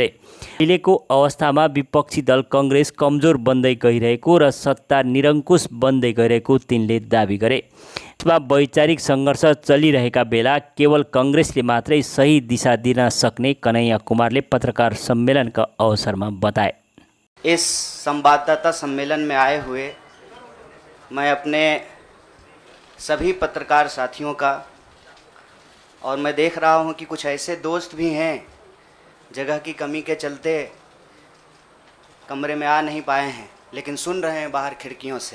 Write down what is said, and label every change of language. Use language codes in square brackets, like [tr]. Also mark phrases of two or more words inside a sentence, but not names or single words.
[ne] अहिलेको अवस्थामा विपक्षी दल कङ्ग्रेस कमजोर बन्दै गइरहेको र सत्ता निरङ्कुश बन्दै गइरहेको तिनले दाबी गरे। वैचारिक सङ्घर्ष चलिरहेका बेला केवल कङ्ग्रेसले मात्रै सही दिशा दिन सक्ने कन्हैया कुमारले पत्रकार सम्मेलनका अवसरमा बताए। [hi] इस संवाददाता सम्मेलन में आए हुए मैं अपने सभी पत्रकार साथियों का, और मैं देख रहा हूं कि कुछ ऐसे दोस्त भी हैं जगह की कमी के चलते कमरे में आ नहीं पाए हैं लेकिन सुन रहे हैं बाहर खिड़कियों से।